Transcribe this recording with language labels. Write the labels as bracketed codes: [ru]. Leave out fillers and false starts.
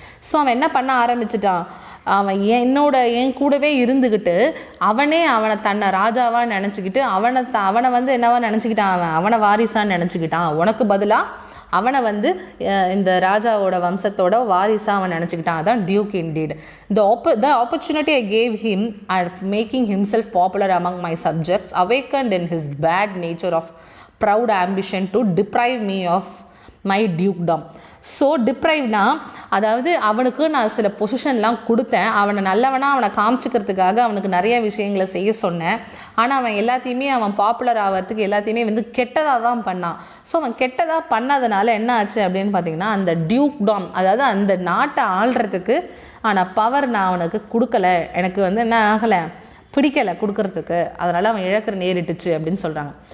[ta] So அவன் என்ன பண்ண ஆரம்பிச்சிட்டான், அவன் என் கூடவே இருந்துக்கிட்டு அவனை தன்னை ராஜாவாக நினச்சிக்கிட்டு அவனை வந்து என்னவா நினச்சிக்கிட்டான், அவனை வாரிசான்னு நினச்சிக்கிட்டான். உனக்கு பதிலாக அவனை வந்து இந்த ராஜாவோட வம்சத்தோட வாரிசாக அவன் நினச்சிக்கிட்டான். அதான் Duke indeed. [en] The opportunity I gave him of making himself popular among my subjects awakened in his bad nature of proud ambition to deprive me of my dukedom. [ta] So டிப்ரைவ்னா, அதாவது அவனுக்கு நான் சில பொசிஷன்லாம் கொடுத்தேன், அவனை நல்லவனாக அவனை காமிச்சிக்கிறதுக்காக அவனுக்கு நிறைய விஷயங்களை செய்ய சொன்னேன். ஆனால் அவன் எல்லாத்தையுமே அவன் பாப்புலர் ஆகிறதுக்கு எல்லாத்தையுமே வந்து கெட்டதாக தான் பண்ணான். ஸோ அவன் கெட்டதாக பண்ணதுனால என்ன ஆச்சு அப்படின்னு பார்த்தீங்கன்னா, அந்த டியூக்டாம், அதாவது அந்த நாட்டை ஆள்றதுக்கு ஆனால் பவர் நான் அவனுக்கு கொடுக்கல, எனக்கு வந்து என்ன ஆகலை, பிடிக்கலை கொடுக்கறதுக்கு, அதனால் அவன் இழக்கிற நேரிட்டுச்சு அப்படின்னு சொல்கிறாங்க.